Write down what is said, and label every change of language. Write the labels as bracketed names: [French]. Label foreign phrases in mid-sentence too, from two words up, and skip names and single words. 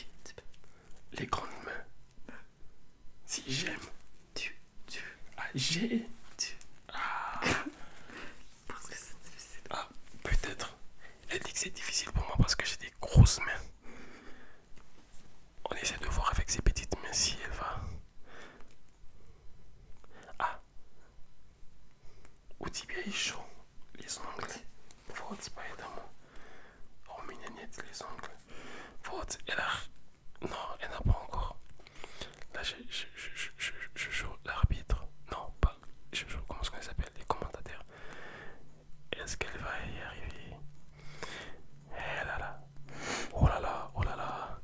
[French] les grandes mains. Si j'aime. Tu. Ah, j'ai. Ah. Parce que c'est difficile. Ah, peut-être. Elle dit que c'est difficile pour moi parce que j'ai des grosses mains. On essaie de voir avec ses petites mains si elle va. [Russian] Ah. У тебя еще [French] les ongles. [Russian] Вот, поэтому. У меня нет [French] les ongles. Вот, elle a. Non, elle n'a pas encore. Là, je joue l'arbitre. Non, pas. Je joue, comment est-ce qu'on s'appelle? Les commentateurs. Est-ce qu'elle va y arriver? Eh là là. Oh là là, oh là là.